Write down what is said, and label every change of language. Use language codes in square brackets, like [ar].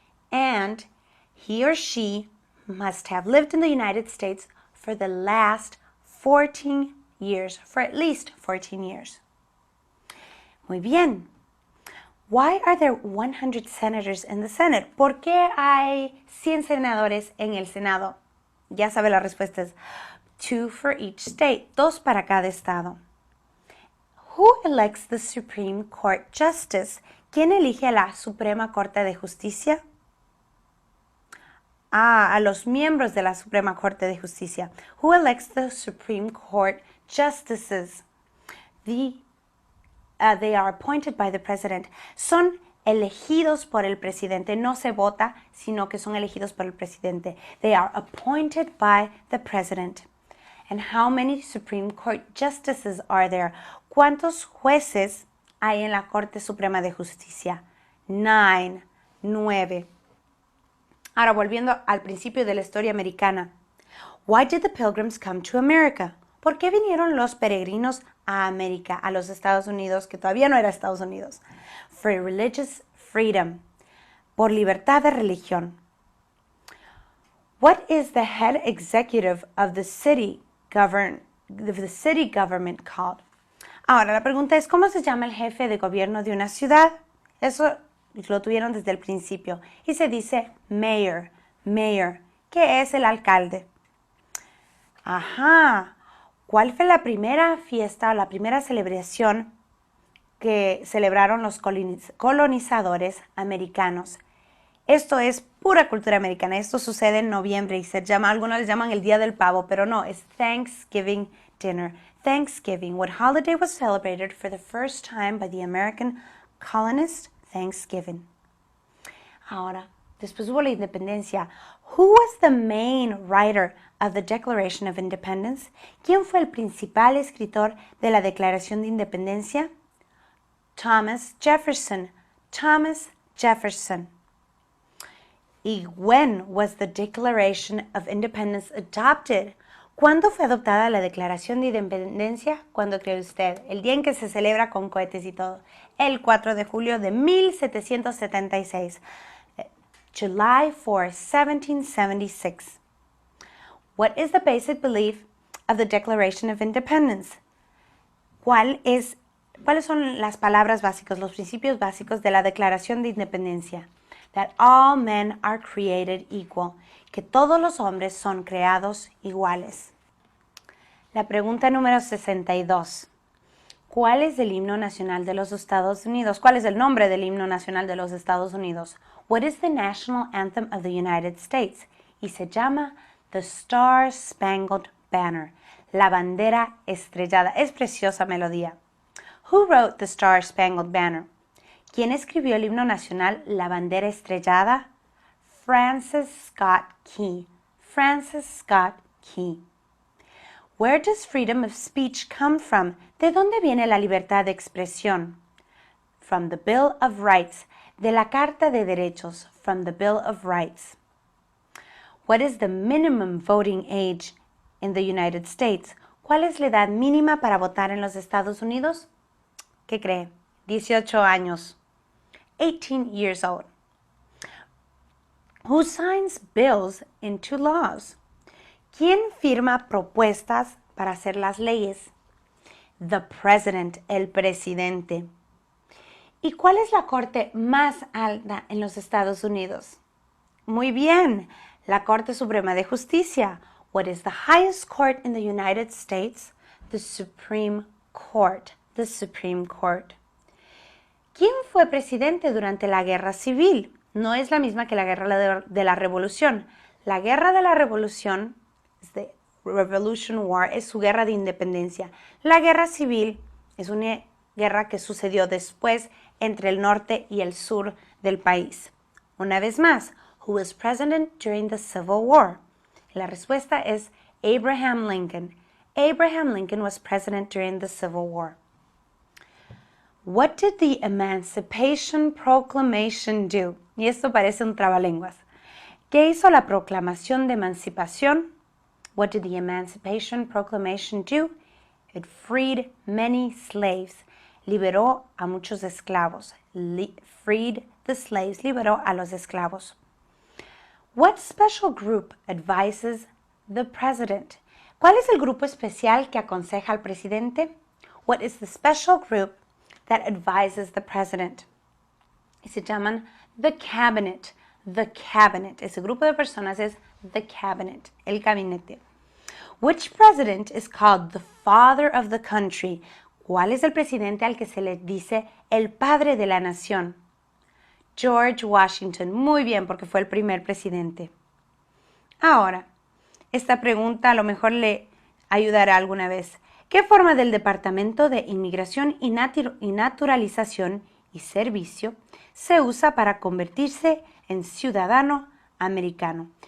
[en] And he or she must have lived in the United States for the last 14 years, for at least 14 years. [es] Muy bien. [en] Why are there 100 senators in the Senate? [es] ¿Por qué hay 100 senadores en el Senado? Ya sabe la respuesta es 2 [en] for each state, [es] 2 para cada estado. [en] Who elects the Supreme Court Justice? [es] ¿Quién elige a la Suprema Corte de Justicia? A los miembros de la Suprema Corte de Justicia. [en] Who elects the Supreme Court Justices? They are appointed by the president. [es] Son elegidos por el presidente. No se vota, sino que son elegidos por el presidente. [en] They are appointed by the president. And how many Supreme Court justices are there? [es] ¿Cuántos jueces hay en la Corte Suprema de Justicia? 9. Ahora, volviendo al principio de la historia americana. [en] Why did the Pilgrims come to America? [es] ¿Por qué vinieron los peregrinos a América, a los Estados Unidos, que todavía no era Estados Unidos? [en] For religious freedom, [es] por libertad de religión. [en] What is the head executive of the city government called? [es] Ahora, la pregunta es, ¿cómo se llama el jefe de gobierno de una ciudad? Eso lo tuvieron desde el principio. Y se dice mayor, que es el alcalde. Ajá. ¿Cuál fue la primera fiesta o la primera celebración que celebraron los colonizadores americanos? Esto es pura cultura americana. Esto sucede en noviembre y algunos les llaman el Día del Pavo, pero no, es Thanksgiving dinner. [en] Thanksgiving, what holiday was celebrated for the first time by the American colonists? Thanksgiving. [es] Ahora, después hubo la independencia. [en] Who was the main writer of the Declaration of Independence? [es] ¿Quién fue el principal escritor de la Declaración de Independencia? Thomas Jefferson. Thomas Jefferson. [en] ¿Y when was the Declaration of Independence adopted? [es] ¿Cuándo fue adoptada la Declaración de Independencia? ¿Cuándo cree usted? El día en que se celebra con cohetes y todo. El 4 de julio de 1776. [en] July 4, 1776. What is the basic belief of the Declaration of Independence? [es] ¿Cuáles son las palabras básicas, los principios básicos de la Declaración de Independencia? [en] That all men are created equal, [es] que todos los hombres son creados iguales. La pregunta número 62. ¿Cuál es el himno nacional de los Estados Unidos? ¿Cuál es el nombre del himno nacional de los Estados Unidos? [en] What is the national anthem of the United States? [es] Y se llama [en] The Star Spangled Banner, [es] la bandera estrellada. Es preciosa melodía. [en] Who wrote The Star Spangled Banner? [es] ¿Quién escribió el himno nacional, la bandera estrellada? Francis Scott Key. Francis Scott Key. [en] Where does freedom of speech come from? [es] ¿De dónde viene la libertad de expresión? [en] From the Bill of Rights. [es] De la Carta de Derechos. [en] From the Bill of Rights. What is the minimum voting age in the United States? [es] ¿Cuál es la edad mínima para votar en los Estados Unidos? ¿Qué cree? 18 años. [en] 18 years old. Who signs bills into laws? [es] ¿Quién firma propuestas para hacer las leyes? [en] The president, [es] el presidente. ¿Y cuál es la corte más alta en los Estados Unidos? Muy bien, la Corte Suprema de Justicia. [en] What is the highest court in the United States? The Supreme Court. The Supreme Court. [es] ¿Quién fue presidente durante la Guerra Civil? No es la misma que la Guerra de la Revolución. La Guerra de la Revolución, [en] the Revolution War, [es] es su guerra de independencia. La Guerra Civil es una guerra que sucedió después entre el norte y el sur del país. Una vez más, [en] who was president during the Civil War? [es] La respuesta es [en] Abraham Lincoln. Abraham Lincoln was president during the Civil War. What did the Emancipation Proclamation do? [es] Y esto parece un trabalenguas. ¿Qué hizo la Proclamación de Emancipación? [en] What did the Emancipation Proclamation do? It freed many slaves. [es] Liberó a muchos esclavos. [en] Freed the slaves. [es] Liberó a los esclavos. [en] What special group advises the president? [es] ¿Cuál es el grupo especial que aconseja al presidente? [en] What is the special group that advises the president? [es] Y se llaman [en] the cabinet. The cabinet. [es] Ese grupo de personas es [en] the cabinet, [es] el gabinete. [en] Which president is called the father of the country? [es] ¿Cuál es el presidente al que se le dice el padre de la nación? George Washington. Muy bien, porque fue el primer presidente. Ahora, esta pregunta a lo mejor le ayudará alguna vez. ¿Qué forma del Departamento de Inmigración y Naturalización y Servicio se usa para convertirse en ciudadano americano?